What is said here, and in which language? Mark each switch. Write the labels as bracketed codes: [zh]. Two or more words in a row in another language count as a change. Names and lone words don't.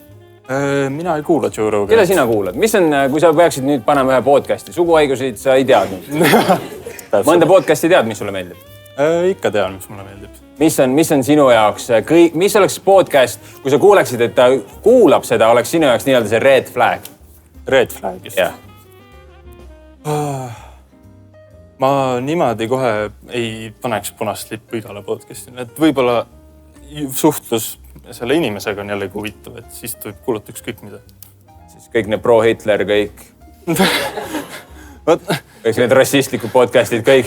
[et] Mina ei kuula Joe Roganit. Keda sina kuulad? Mis on, kui sa peaksid nüüd panema ühe podcasti? Suguhaigusid sa ei teadnud. Mõnda podcasti tead, mis sulle meeldib? Ikka tean, mis mulle meeldib. Mis on sinu jaoks, mis oleks podcast, kui sa kuuleksid, et ta kuulab seda, oleks sinu jaoks nii-öelda see [en] red flag? Red flag, just. [et] Jah. Ma niimoodi kohe ei paneks punast lippu igale podcastile, et võib-olla suhtlus selle inimesega on jällegi huvitav, et siis võib kuulata ükskõik mida. Siis kõik need pro-Hitler, kõik need rassistlikud podcastid, kõik.